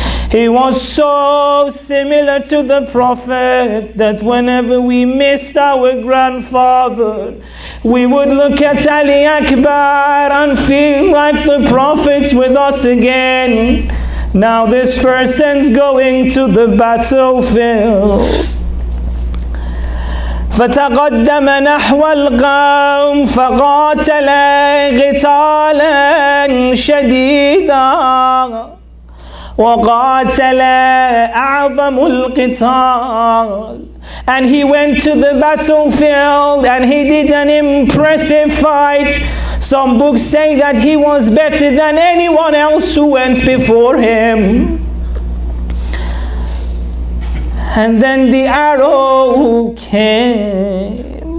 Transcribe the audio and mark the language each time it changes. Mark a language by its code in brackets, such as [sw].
[en] He was so similar to the Prophet that whenever we missed our grandfather, we would look at Ali Akbar and feel like the Prophet's with us again. Now this person's going to the battlefield. [ar] فتقدم نحو القوم فقاتل قتالا شديدا وقاتل أعظم القتال. [en] And he went to the battlefield and he did an impressive fight. Some books say that he was better than anyone else who went before him. And then the arrow came.